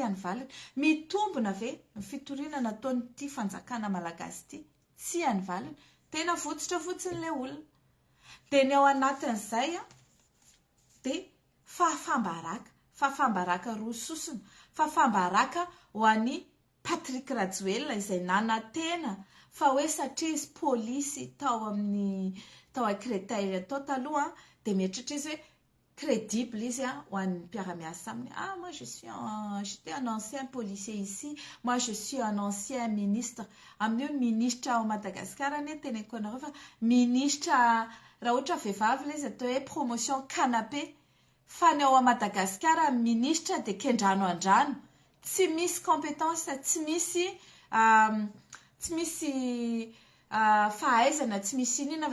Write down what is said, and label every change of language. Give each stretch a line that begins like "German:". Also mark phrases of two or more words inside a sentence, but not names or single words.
Malagasy: any valana, mitombona ve ny fitoriana nataon'ity fanjakana malagasy ity tsy any valana, tena fotsitra fotsiny ilay olona dia ny ao anatin'izay dia fafambaraka roa sosona, fafambaraka ho an'ny Patrick Rajoelina izay nanantena fa hoe satria izy polisy tao Créteil tao taloha dia mieritritra izy hoe crédible izy ho an'ny mpiara-miasa aminy.
French: Moi j'étais un ancien policier ici, moi je suis un ancien ministre.
Malagasy: Amin'io ministre ao Madagasikara ny teneniko anareo fa ministre raha ohatra vehivavy ilay izy atao hoe
French: promotion canapé
Malagasy: fa ny ao Madagasikara ministre dia kendrano andrano tsy misy compétence tsy misy fahaizana tsy misy inona fa